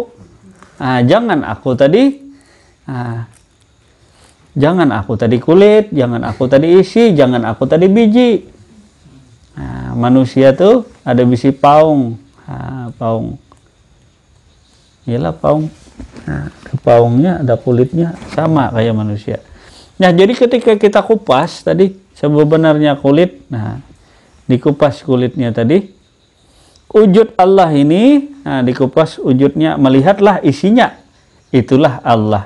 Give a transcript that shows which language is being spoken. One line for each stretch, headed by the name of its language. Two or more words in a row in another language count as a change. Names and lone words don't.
Indonesian: Nah, jangan aku tadi. Nah, jangan aku tadi kulit, jangan aku tadi isi, jangan aku tadi biji.
Banjar: Nah, manusia tuh ada bisi paung.
Indonesian: Nah, paung. Iyalah paung. Nah, ada paungnya, ada kulitnya, sama kayak manusia. Nah, jadi ketika kita kupas tadi, sebenarnya kulit, nah, dikupas kulitnya tadi, wujud Allah ini, nah, dikupas wujudnya, melihatlah isinya, itulah Allah.